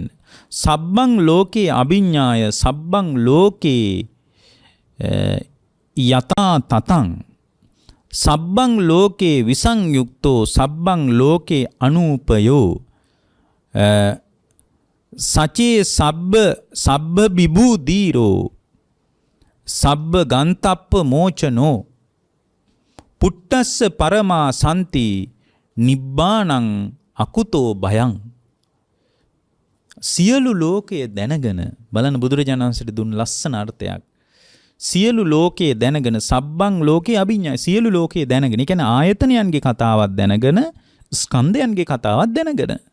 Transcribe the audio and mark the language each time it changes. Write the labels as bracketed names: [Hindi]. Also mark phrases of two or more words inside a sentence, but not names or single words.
[Pali] සබ්බං ලෝකේ අභිඤ්ඤාය සබ්බං ලෝකේ යතා තතං සබ්බං ලෝකේ විසංයුක්තෝ සබ්බං ලෝකේ අනූපයෝ සචේ සබ්බ බිබූ දීරෝ සබ්බ ගන්තප්ප මෝචනෝ පුට්ටස්ස පරමා සන්ති නිබ්බානං අකුතෝ භයං [Sinhala] සියලු ලෝකයේ දැනගෙන බලන්න බුදුරජාණන් වහන්සේට දුන්න ලස්සන අර්ථයක් සියලු ලෝකයේ දැනගෙන [Pali] සබ්බං ලෝකේ අභිඤ්ඤාය [Sinhala] සියලු ලෝකයේ දැනගෙන ඒ කියන්නේ ආයතනයන්ගේ කතාවක් දැනගෙන ස්කන්ධයන්ගේ කතාවක් දැනගෙන